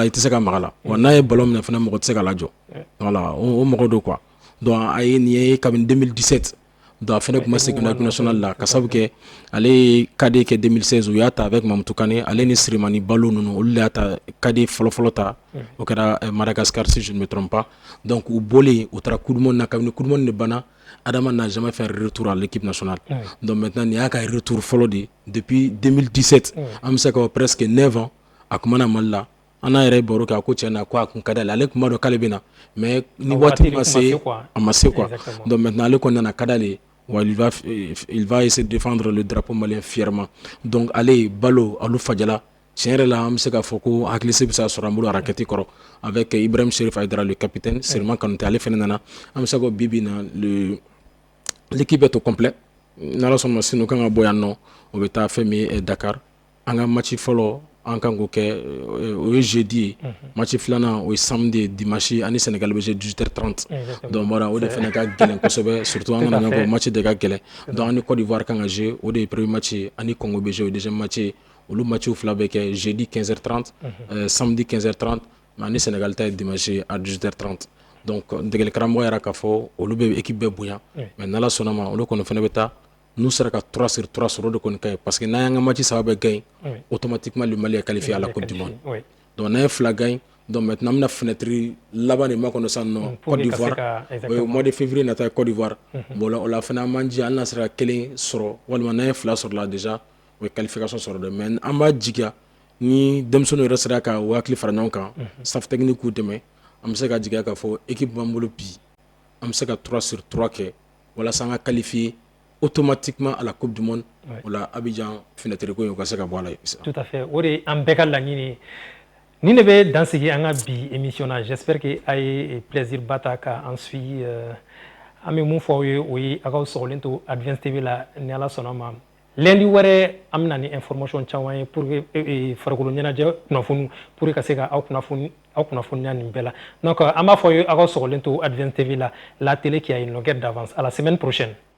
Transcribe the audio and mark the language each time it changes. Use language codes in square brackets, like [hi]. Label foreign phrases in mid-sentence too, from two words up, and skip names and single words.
[bm] i tɛ se ka maga la wa n'a ye ballon minɛ fana mɔgɔ tɛ se ka lajɔ voilà o mɔgɔ don quoi donc a ye nin ye kabini 2017 donc a fɛnɛ kuma segin [fr] équipe nationale [bm] la ka sabu kɛ ale ye KD kɛ 2016 u y'a ta avec Mamadou Kane ale ni Sirimani Balo ninnu olu de y'a ta KD fɔlɔ ta o kɛra Madagascar [fr] si je ne me trompe pas donc [bm] u bɔlen u taara Coupe du Monde na kabini Coupe du Monde de banna Adama [fr] n'a jamais fait un retour à l'équipe nationale donc maintenant [bm] nin y'a ka retour fɔlɔ de depuis 2017 an bɛ se ka presque 9 ans a kuma na Mali la an n'a yɛrɛ baro kɛ a ko tiɲɛ na ko a kun ka d'ale ale kun b'a dɔn k'ale bɛ na mais ni waati ma se a ma se quoi donc maintenant ale kɔni nana ka d'ale [fr] il va essayer de défendre le drapeau malien fièrement donc allez [bm] Balo Alou Fadjala tiɲɛ yɛrɛ la an bɛ se k'a fɔ ko hakilisi bɛ se ka sɔrɔ an bolo raquette kɔrɔ avec Ibrahim Cherif Aïdara [fr] le capitaine [bm] Seriman Kanouté ale fɛnɛ nana an bɛ se ko bi na [fr] l'équipe est au complet [bm] n'ala sɔnna sini u kan ka bɔ yan nɔ o bɛ taa fɛn min ye Dakar an ka match fɔlɔ an kan k'o kɛ o ye jeudi ye match filanan o ye [fr] samedi dimanche [bm] ani Sénégal bɛ 18h30 donc voilà o de fɛnɛ ka gɛlɛn kosɛbɛ surtout an kana ɲɛfɔ match de ka gɛlɛn donc ani Côte d'Ivoire kan ka jouer o de ye [fr] premier match [bm] ani Congo bɛ jouer o [fr] deuxième match [bm] olu matchw fila bɛ kɛ jeudi 15h30 samedi 15h30 ani Sénégal ta ye [fr] dimanche à 18h30 donc [bm] degeli karamɔgɔ yɛrɛ k'a fɔ olu bɛ équipe bɛɛ bonya mais n'ala sɔnna ma olu kɔni fɛnɛ bɛ taa [fr] nous sera [bm] ka 3/3 sɔrɔ de kɔni ka ye parce que n'an y'an ka match saba bɛɛ gagné [fr] automatiquement le Mali est qualifié à la Coupe du Monde donc [bm] n'an ye fila gagné donc maintenant an bɛna fenêtre laban de makɔnɔ sisan nɔ Côte d'Ivoire [fr] au mois de février [bm] nata Côte d'Ivoire bon o la fana an b'an jija hali n'a sera kelen sɔrɔ walima n'an ye fila sɔrɔ la déjà o ye qualification sɔrɔ dɛ mais an b'a jigiya ni denmisɛnninw yɛrɛ sera ka o hakili fara ɲɔgɔn kan [fr] staff technique [bm] k'u dɛmɛ an bɛ se ka jigiya k'a fɔ équipe b'an bolo bi an bɛ se ka 3/3 kɛ walasa an ka [fr] qualifier automatiquement à la Coupe du Monde [bm] o la Abidjan fenêtre ko in o ka se ka bɔ a la. [fr] Tout à fait [bm] o de an bɛɛ ka laɲini ni ne bɛ dansigi an ka bi émission na [fr] j'espère que [bm] a ye plaisir ba ta ka an suit an bɛ mun fɔ aw ye o ye aw ka sɔgɔlen to Advance TV la ni Ala sɔnna ma lundi wɛrɛ an bɛna ni information caman ye [fr] pour que [bm] farikolo ɲɛnajɛ kunnafoni [fr] pour que [bm] ka se ka aw kunnafoniya nin bɛɛ la donc an b'a fɔ aw ye aw ka sɔgɔlen to Advance TV la [fr] télé qui a une longueur d'avance à la semaine prochaine.